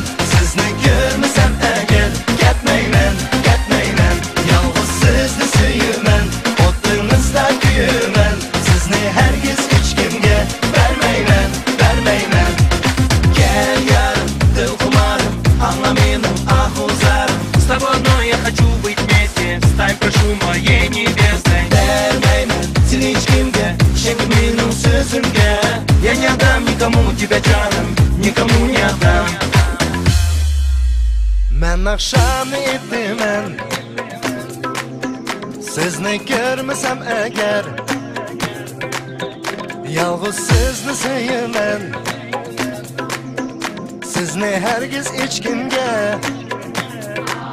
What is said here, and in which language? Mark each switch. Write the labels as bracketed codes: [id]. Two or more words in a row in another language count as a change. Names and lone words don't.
[uz] Sizni ko'rmasam agar ketmayman, ketmayman. Yolg'iz sizni sevaman, o'tingizda kuyaman. Sizni hargiz hech kimga bermayman, bermayman. Gel yarim, dil xumarim, angla mening ahvollarim. [ru] С тобой одной я хочу быть вместе, стань, прошу, моей невестой. [uz] Bermayman seni hech kimga, ishonib mening so'zimga. [ru] Я не отдам никому тебя, жаным, никому не отдам. [uz] Men naqshamni aytaman, sizni ko'rmasam agar, yolg'iz sizni sevaman. Sizni hargiz hech kimga.